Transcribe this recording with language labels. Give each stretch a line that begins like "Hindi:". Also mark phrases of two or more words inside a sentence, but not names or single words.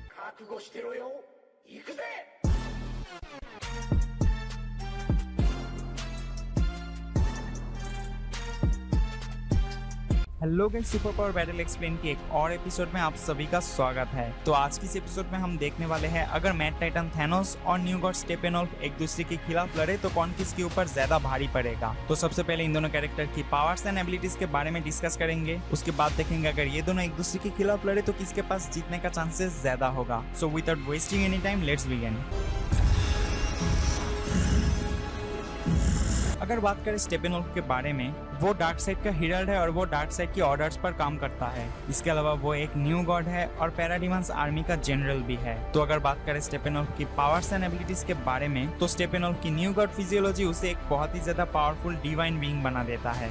Japanese: 覚悟してろよ。行くぜ。
English: hello guys,
Hindi: सुपर पावर बैटल एक्सप्लेन के एक और एपिसोड में आप सभी का स्वागत है। तो आज की इस एपिसोड में हम देखने वाले हैं अगर मैड टाइटन थैनोस और न्यू गॉड स्टेपेनवोल्फ एक दूसरे के खिलाफ लड़े तो कौन किसके ऊपर ज्यादा भारी पड़ेगा। तो सबसे पहले इन दोनों कैरेक्टर की
English: powers and abilities
Hindi: के बारे में डिस्कस करेंगे। उसके बाद देखेंगे अगर ये दोनों एक दूसरे के खिलाफ लड़े तो किसके पास जीतने का चांसेस ज्यादा होगा।
English: so without wasting any time let's begin.
Hindi: अगर बात करें स्टेपेनवोल्फ के बारे में, वो डार्क साइड का हिरल्ड है और वो डार्क साइड की ऑर्डर्स पर काम करता है। इसके अलावा वो एक न्यू गॉड है और पैराडिमन्स आर्मी का जनरल भी है। तो अगर बात करें स्टेपेनवोल्फ की
English: powers and abilities
Hindi: के बारे में, तो स्टेपेनवोल्फ की
English: New God physiology
Hindi: उसे एक बहुत ही ज्यादा
English: powerful divine being
Hindi: बना देता है।